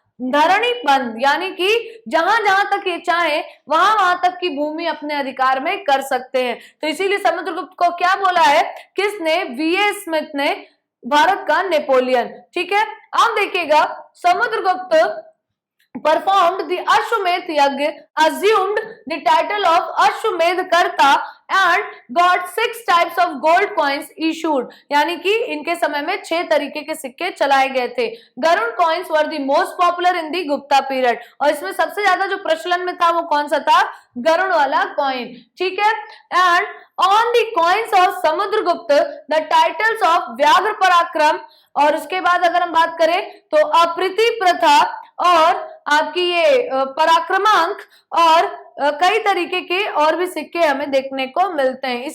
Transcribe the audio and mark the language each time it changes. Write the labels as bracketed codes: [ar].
[hi] धरणी बंद यानी कि जहां जहां तक ये चाहे वहां वहां तक की भूमि अपने अधिकार में कर सकते हैं। तो इसीलिए समुद्रगुप्त को क्या बोला है? किसने? वीए स्मिथ ने, भारत का नेपोलियन। ठीक है, अब देखिएगा Samudragupta [en] performed the Ashwamedh Yagya, assumed the title of Ashwamedh Karta and got 6 types of gold coins issued. [hi] यानी कि इनके समय में 6 तरीके के सिक्के चलाए गए थे. [en] Garuda coins were the most popular in the Gupta period. [hi] और इसमें सबसे ज्यादा जो प्रचलन में था वो कौन सा था? गरुड़ वाला कॉइन. ठीक है. [en] and on the coins of Samudragupta the titles of [hi] व्याघ्र पराक्रम, और उसके बाद अगर हम बात करें तो अप्रीति प्रथा और आपकी ये पराक्रमांक और कई तरीके के और भी सिक्के हमें देखने को मिलते हैं.